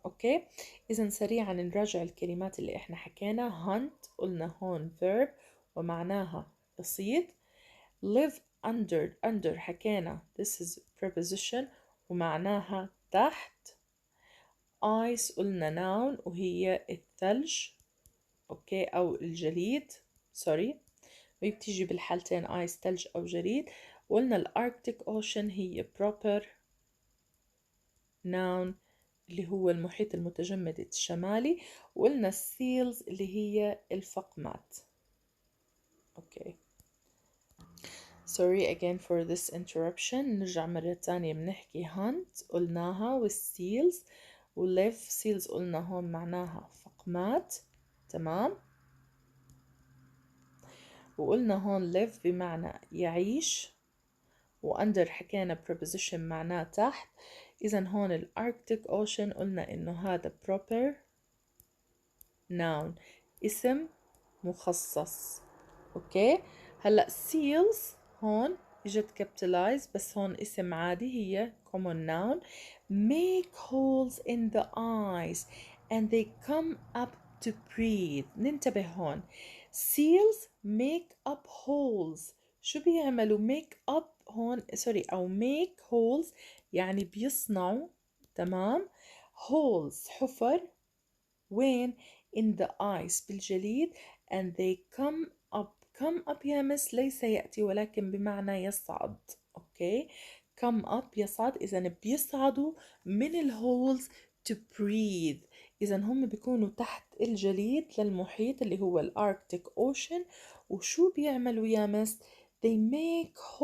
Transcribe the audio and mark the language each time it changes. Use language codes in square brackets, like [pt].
[ar] أوكي، إذا سريعا نراجع الكلمات اللي إحنا حكينا. hunt قلنا هون verb ومعناها يصيد. [en] live under [ar] حكينا [en] this is preposition [ar] ومعناها تحت. ice قلنا noun وهي الثلج، اوكي، او الجليد، سوري، وهي بتيجي بالحالتين ايس ثلج او جليد. وقلنا الاركتيك اوشن هي proper noun اللي هو المحيط المتجمد الشمالي. وقلنا السيلز اللي هي الفقمات. [en] Okay, sorry again for this interruption. [ar] نرجع مرة تانية بنحكي hunt قلناها والسيلز، وليف سيلز قلنا هون معناها فقمات، تمام. وقلنا هون live بمعنى يعيش، وأندر حكينا preposition معناه تحت. إذا هون ال Arctic Ocean قلنا إنه هذا proper noun اسم مخصص. أوكي، هلأ seals هون إجت capitalize بس هون اسم عادي، هي common noun. [en] make holes in the ice and they come up to breathe. [ar] ننتبه هون [en] seals make up holes. [ar] شو بيعملوا [en] make up [ar] هون سوري أو [en] make holes [ar] يعني بيصنعوا تمام holes حفر وين [en] in the ice [ar] بالجليد [en] and they come [ar] up يا مس ليس يأتي ولكن بمعنى يصعد أوكي come up يصعد إذا بيصعدوا من الهولز [en] to breathe [ar] إذا هم بيكونوا تحت الجليد للمحيط اللي هو الأركتيك أوشن وشو بيعملوا يا مس [en] they make